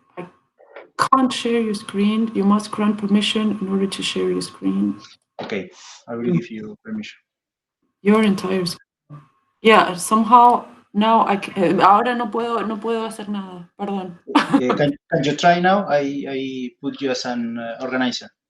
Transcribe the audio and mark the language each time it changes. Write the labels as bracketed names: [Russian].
[English] I can't share your screen. You must grant permission in order to share your screen. Okay, I will give you permission. Your entire screen. Yeah, somehow now I can, [Spanish] ahora no puedo hacer nada. Perdón. [English] Can you try now? I put you as an organizer.